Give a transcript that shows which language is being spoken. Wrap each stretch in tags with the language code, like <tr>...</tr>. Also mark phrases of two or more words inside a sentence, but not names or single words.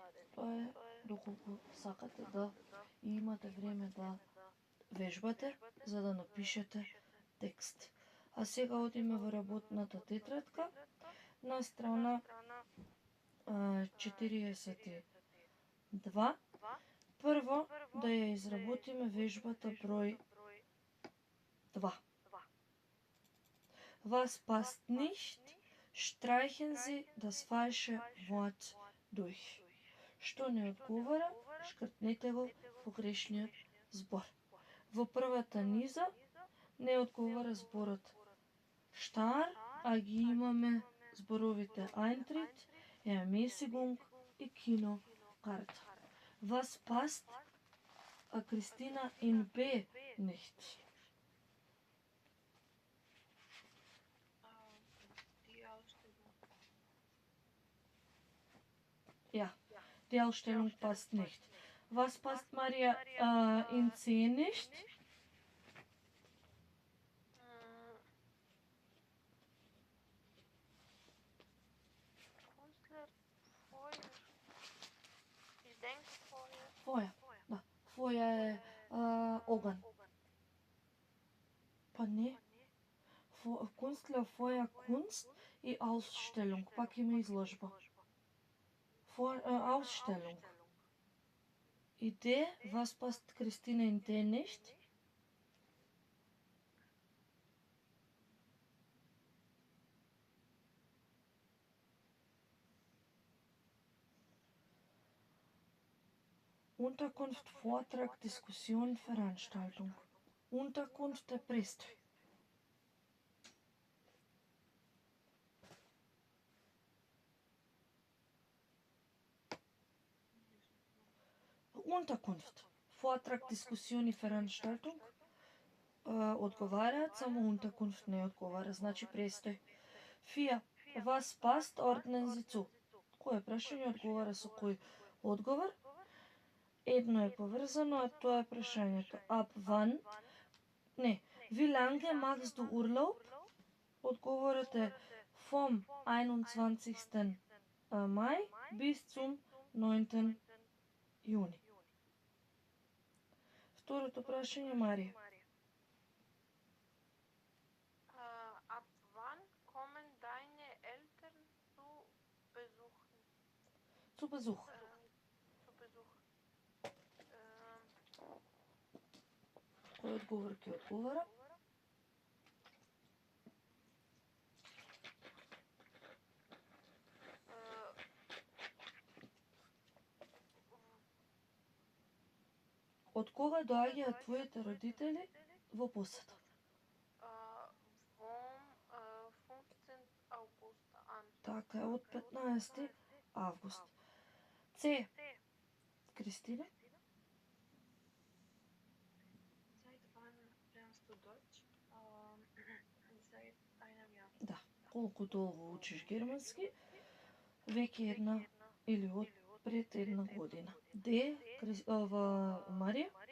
<mk>Тоа е доколку сакате да и имате време да вежбате за да напишете текст. А сега одиме во работната тетрадка на страна 42. Прво да ја изработиме вежбата број 2.</mk> <de>Was passt nicht, streichen Sie das falsche Wort durch.</de> <mk>Што не одговара, шкртнете го погрешниот збор. Во првата низа не одговара зборот штар, а ги имаме зборовите</mk> <de>Eintritt, Ermäßigung</de> <mk>и Kinokarte.</mk> <de>Was passt Christina in B nicht? Die Ausstellung. Ja, die Ausstellung passt nicht. Was passt Maria in C nicht? Künstler, Feuer. Ich denke Feuer.</de> <mk>Фоја, да. Фоја е оган. Па не.</mk> <de>Künstler, Feuer, Kunst и Ausstellung.</de> <mk>Пак има изложба. Ausstellung.</mk> <de>И D, was passt Christina in D nicht? Unterkunft, Vortrag, Diskussion, Veranstaltung. Unterkunft der Priester. Unterkunft, Vortrag, Diskussion</de> <mk>и Veranstaltung одговараат, само Unterkunft не одговара, значи престој. 4.</mk> <de>Was passt, ordnen Sie zu.</de> <mk>Кој прашање одговара со кој одговор? Едно е поврзано, а тоа е прашањето.</mk> <de>Ab wann? Не. Wie lange machst du Urlaub?</de> <mk>Одговорот е vom 21.</mk> <de>Mai bis zum 9. Juni.</de> <mk>Второто прашање, Марија.</mk> <de>Ab wann kommen Zu Besuch. Zu Besuch.</de> <mk>Кој одговор ќе одговара? Од кога доаѓаат твоите родители во посета?</mk> <de>Vom 15. August an.</de> <mk>Така е, од 15. август. Це. Кристина?</mk> <de>Seit wann lernst du Deutsch? Seit einem Jahr.</de> <mk>Да. Колку долго учиш германски? Веќе една или од пред една година. Марија?</mk>